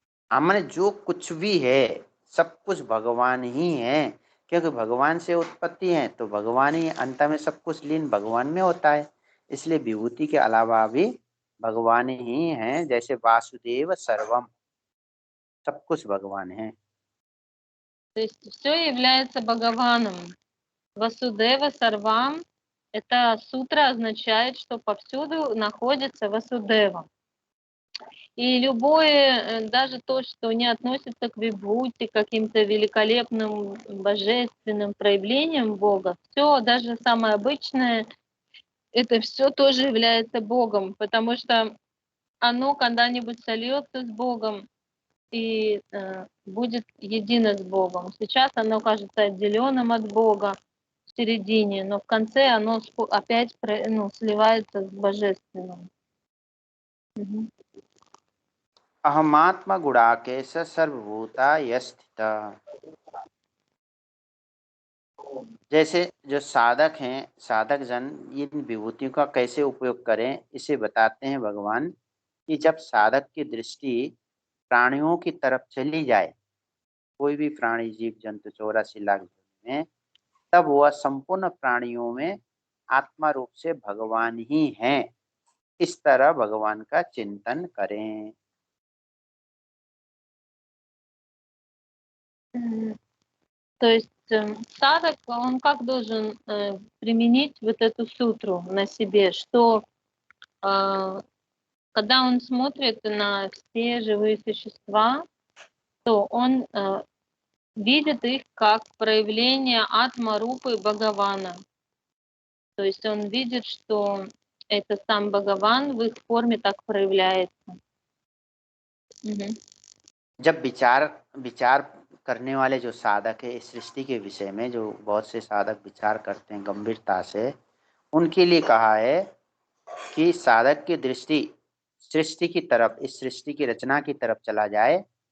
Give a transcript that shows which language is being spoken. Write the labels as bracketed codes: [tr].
[hi] हमने जो कुछ भी है सब कुछ भगवान ही है, क्योंकि भगवान से उत्पत्ति है तो भगवान ही अंत में सब कुछ लीन भगवान में होता है। इसलिए विभूति के अलावा भी भगवान ही हैं, जैसे वासुदेव सर्वम, सब कुछ भगवान है। [ru] То есть все является Бхагаваном. Васудева Сарвам – это сутра означает, что повсюду находится Васудева. И любое, даже то, что не относится к вибхути, к каким-то великолепным божественным проявлениям Бога, все, даже самое обычное, это все тоже является Богом, потому что оно когда-нибудь сольется с Богом и будет едино с Богом. Сейчас оно кажется отделенным от Бога в середине, но в конце оно опять сливается с Божественным. Угу. [sa] अहमात्मा गुणाकेश सर्वभूता यस्थिता। [hi] जैसे जो साधक हैं, साधक जन इन विभूतियों का कैसे उपयोग करें, इसे बताते हैं भगवान कि जब साधक की दृष्टि प्राणियों की तरफ चली जाए, कोई भी प्राणी जीव जंतु 84 लाख में, तब वह संपूर्ण प्राणियों में आत्मा रूप से भगवान ही हैं। इस तरह भगवान का चिंतन करें। [ru] То есть садок, он как должен применить вот эту сутру на себе, что когда он смотрит на все живые существа, то он видит их как проявление атма-рупы Бхагавана. То есть он видит, что это сам Бхагаван в их форме так проявляется. Угу. [hi] जब विचार करने वाले जो साधक है इस सृष्टि के विषय में, जो बहुत से साधक विचार करते हैं गंभीरता से, उनके लिए कहा है कि साधक की दृष्टि सृष्टि की तरफ, इस सृष्टि की रचना की तरफ चला जाए।